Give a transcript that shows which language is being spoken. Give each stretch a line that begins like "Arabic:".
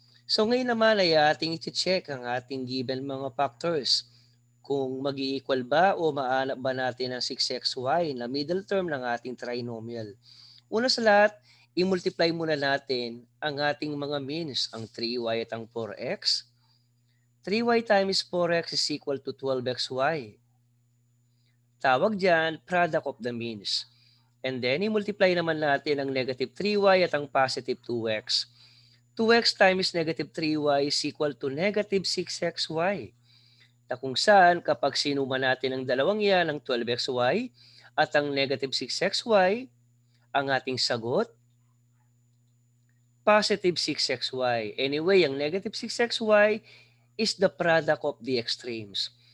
Filipino: So ngayon naman ay ating i-check ang ating given mga factors. Kung mag-i-equal ba o maanap ba natin ang 6xy na middle term ng ating trinomial. Una sa lahat, i-multiply muna natin ang ating mga means, ang 3y at ang 4x.
English: 3y times 4x is equal to 12xy.
Filipino: Tawag dyan, product of the means. And then, i-multiply naman natin ang negative 3y at ang positive 2x.
English: 2x times negative 3y is equal to negative 6xy.
Filipino: Na kung saan, kapag sinuma natin ang dalawang yan, ang 12xy at ang negative 6xy, ang ating sagot, positive 6xy.
English: Anyway, ang negative 6xy is the product of the extremes.